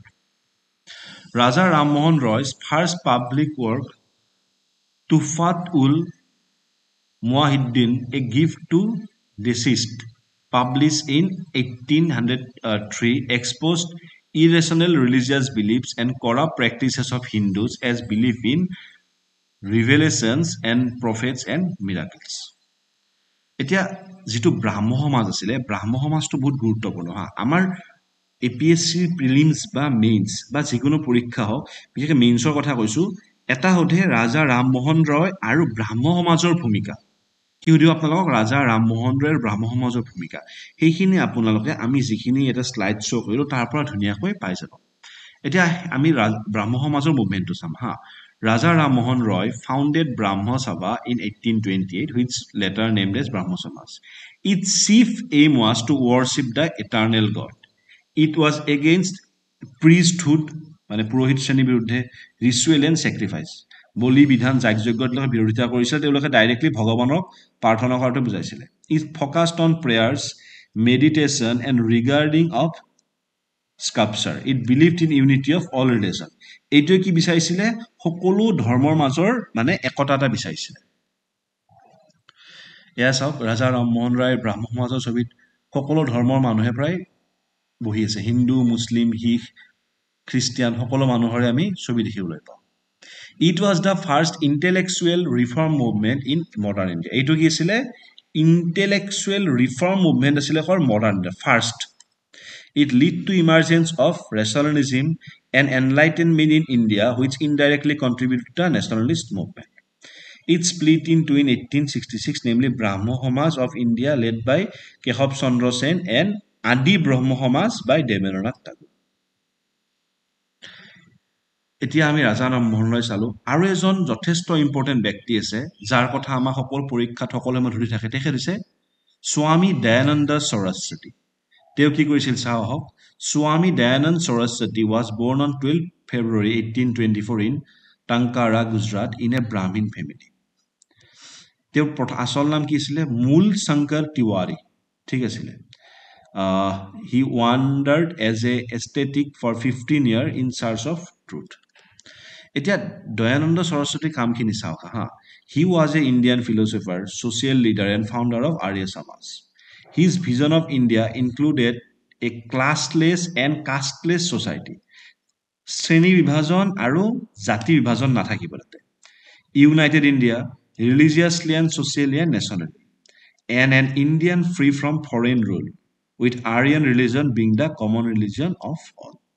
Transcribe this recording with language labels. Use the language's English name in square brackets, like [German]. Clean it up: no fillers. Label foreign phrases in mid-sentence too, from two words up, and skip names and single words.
[English] Raja Ram Mohan Roy's first public work, Tuhfat-ul Muwahhidin, a gift to deceased, published in 1803, exposed irrational religious beliefs and corrupt practices of Hindus as belief in revelations and prophets and miracles. [Assamese] এতিয়া যিটো ব্ৰাহ্ম সমাজ আছিলে, ব্ৰাহ্ম সমাজটো বহুত গুৰুত্বপূৰ্ণ। আমাৰ APSC প্ৰিলিমছ বা মেইনছ বা যিকোনো পৰীক্ষা হওক, বিশেষকৈ মেইনছৰ কথা কৈছোঁ, এটা সোধে ৰাজা ৰামমোহন ৰয় আৰু ব্ৰাহ্ম সমাজৰ ভূমিকা। কি সুধিব আপোনালোকক, ৰাজা ৰামমোহন ৰয় আৰু ব্ৰাহ্ম সমাজৰ ভূমিকা। সেইখিনি আপোনালোকে আমি যিখিনি এটা শ্লাইড শ্ব' কৰিলোঁ তাৰ পৰা ধুনীয়াকৈ পাই যাব। এতিয়া আমি ব্ৰাহ্ম সমাজৰ মুভমেণ্টটো চাম হা। [English] Raja Ram Mohan Roy founded Brahmo Sabha in 1828, which later named as Brahmo Samaj. Its chief aim was to worship the eternal God. It was against priesthood, [Assamese] মানে পুৰোহিত শ্ৰেণীৰ বিৰুদ্ধে, [English] ritual and sacrifice. [Assamese] বলি বিধান যাগযজ্ঞৰ তেওঁলোকে বিৰোধিতা কৰিছিল তেওঁলোকে ডাইৰেক্টলি ভগৱানক প্ৰাৰ্থনা কৰাটো বুজাইছিলে [English] It focused on prayers meditation and regarding of sculpture it believed in unity of all religion [Assamese] এইটোৱে কি বিচাৰিছিলে সকলো ধৰ্মৰ মাজৰ মানে একতা এটা বিচাৰিছিলে এয়া চাওক ৰাজা ৰামমোহন ৰায়ৰ ব্ৰাহ্ম সমাজৰ ছবিত সকলো ধৰ্মৰ মানুহে প্ৰায় বহি আছে হিন্দু মুছলিম শিখ খ্ৰীষ্টিয়ান সকলো মানুহৰে আমি ছবি দেখিবলৈ পাওঁ [English] It was the first intellectual reform movement in modern India [Assamese] এইটো কি আছিলে [English] intellectual reform movement আছিলে modern India first It led to emergence of rationalism and enlightenment in India, which indirectly contributed to the nationalist movement. It split into in 1866, namely Brahmo Samaj of India, led by Keshab Chandra Sen, and Adi Brahmo Samaj by Debendranath Tagore. [Assamese] এতিয়া আমি ৰাজা ৰামমোহনলৈ চালো আৰু এজন যথেষ্ট ইম্পৰ্টেণ্ট ব্যক্তি আছে যাৰ কথা আমাৰ সকলো পৰীক্ষাত সকলোৱে মই ধৰি থাকে তেখেত হৈছে স্বামী দয়ানন্দ সৰস্বতী তেওঁ কি কৰিছিল চাওঁ আহক স্বামী দয়ানন্দ সৰস্বতী [English] was born on 12 February 1824 in Tankara, Gujarat in a Brahmin family. [Assamese] তেওঁৰ আসল নাম কি আছিলে মূল শংকৰ তিৱাৰী ঠিক আছিলে [English] he wandered as a ascetic for 15 years in search of truth. [Assamese] এতিয়া দয়ানন্দ সৰস্বতী কামখিনি চাওক হা [English] he was a Indian philosopher, social leader and founder of Arya Samaj. His vision of India included a classless and casteless society. [Assamese] শ্ৰেণী বিভাজন আৰু জাতি বিভাজন নাথাকিব তাতে [English] United India, religiously and socially and nationally, and an Indian free from foreign rule, with Aryan religion being the common religion of all.